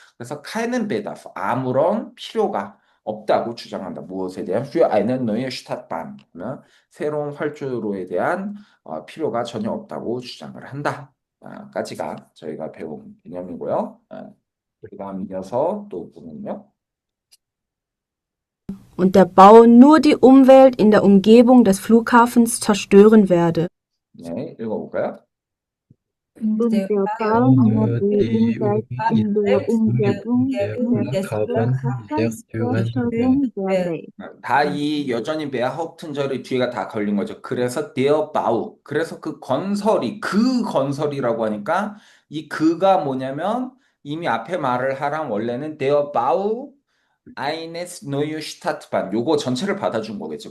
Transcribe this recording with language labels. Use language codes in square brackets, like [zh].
[ko] 그래서 [de] keinen Bedarf [ko] 아무런 필요가 없다고 주장한다. 무엇에 대한 [de] für eine neue Stadtbahn [ko] 하면 새로운 활주로에 대한 필요가 전혀 없다고 주장을 한다. 까지가 저희가 배운 개념이고요. 그다음 이어서 또 보면요. [de] Und der Bau nur die Umwelt in der Umgebung des Flughafens zerstören werde. [ko] 네, 읽어볼까요? [de] Und Der der Bau Bau nur die Umwelt in der Umgebung des Flughafens zerstören werde. [ko] 다 이 여전히 베하upten절의 뒤에가 다 걸린 거죠. 그래서 [de] der Bau. [ko] 그래서 그 건설이 그 건설이라고 하니까 이 그가 뭐냐면 이미 앞에 말을 하란 원래는 [de] der Bau eines neue Stadtbahn [ko] 요거 전체를 받아준 거겠죠.